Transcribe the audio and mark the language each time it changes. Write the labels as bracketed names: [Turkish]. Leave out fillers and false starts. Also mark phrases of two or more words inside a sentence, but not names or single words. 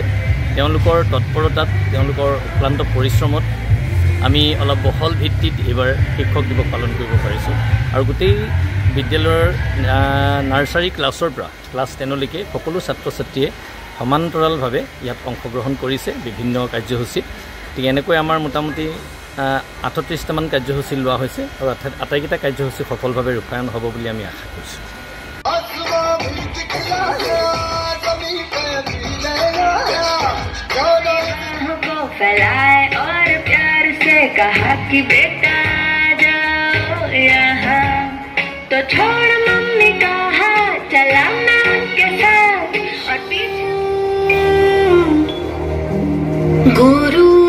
[Assamese] তেওঁলোকৰ তৎপৰতাত, তেওঁলোকৰ অক্লান্ত পৰিশ্ৰমত আমি অলপ বহল ভিত্তিত এইবাৰ শিক্ষক দিৱস পালন কৰিব পাৰিছোঁ আৰু গোটেই বিদ্যালয়ৰ [English] nursery classৰ [Assamese] পৰা ক্লাছ 10লৈকে সকলো ছাত্ৰ-ছাত্ৰীয়ে সমান্তৰালভাৱে ইয়াত অংশগ্ৰহণ কৰিছে বিভিন্ন কাৰ্যসূচীত। ঠিক এনেকৈ আমাৰ মোটামুটি 38টামান কাৰ্যসূচী লোৱা হৈছে আৰু আটাইকেইটা কাৰ্যসূচী সফলভাৱে ৰূপায়ণ হ'ব বুলি আমি আশা কৰিছোঁ। [Hindi] कहा कि बेटा जाओ यहाँ तो छोड़ मम्मी कहा चला मैं उनके साथ और पीछे गुरु